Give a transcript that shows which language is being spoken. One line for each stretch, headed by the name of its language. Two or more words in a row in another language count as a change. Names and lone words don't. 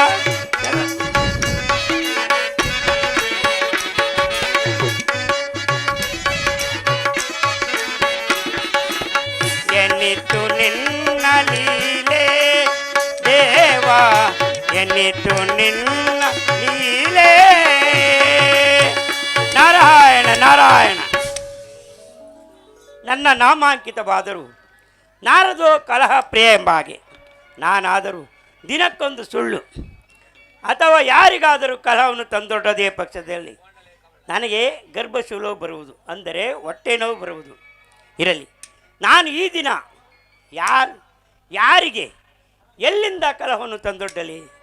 Kannada: ಎನ್ನಿತು ನಿನ್ನ ಲೀಲೆ ದೇವಾ, ಎನ್ನಿತು ನಿನ್ನ ಲೀಲೆ. ನಾರಾಯಣ ನಾರಾಯಣ. ನನ್ನ ನಾಮಾಂಕಿತವಾದರೂ ನಾರದೋ ಕಲಹ ಪ್ರಿಯ ಎಂಬ ಹಾಗೆ ನಾನಾದರೂ ದಿನಕ್ಕೊಂದು ಸುಳ್ಳು ಅಥವಾ ಯಾರಿಗಾದರೂ ಕಲಹವನ್ನು ತಂದೊಡ್ಡದೇ ಪಕ್ಷದಲ್ಲಿ ನನಗೆ ಗರ್ಭಶೂಲವು ಬರುವುದು, ಅಂದರೆ ಹೊಟ್ಟೆ ನೋವು ಬರುವುದು. ಇರಲಿ, ನಾನು ಈ ದಿನ ಯಾರಿಗೆ ಎಲ್ಲಿಂದ ಕಲಹವನ್ನು ತಂದೊಡ್ಡಲಿ?